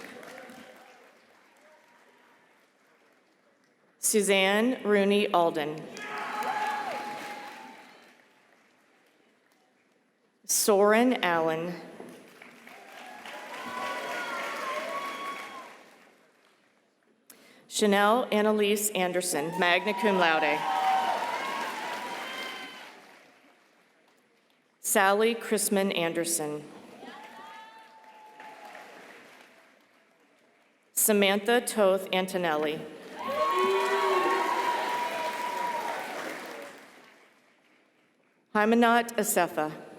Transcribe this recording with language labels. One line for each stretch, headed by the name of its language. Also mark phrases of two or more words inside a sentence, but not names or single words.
English: Suzanne Rooney Alden. Soren Allen. Chanel Annalise Anderson,
Latin: magna cum laude.
English: Sally Chrisman Anderson. Samantha Toth Antonelli. Hymanot Asefa.